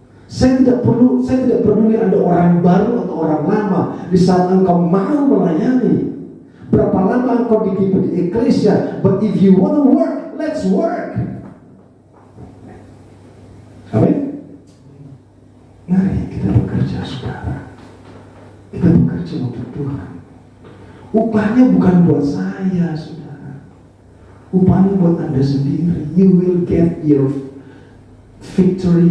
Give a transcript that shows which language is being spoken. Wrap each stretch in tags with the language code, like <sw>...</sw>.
<id>Saya tidak peduli Anda orang baru atau orang lama. Di saat engkau mau melayani, berapa lama engkau di Eklesia,</id> <en>but if you want to work, let's work.</en> <id>Amin. Mari kita bekerja, saudara. Kita bekerja untuk Tuhan. Upahnya bukan buat saya, saudara. Upahnya buat Anda sendiri.</id> <en>You will get your victory.</en>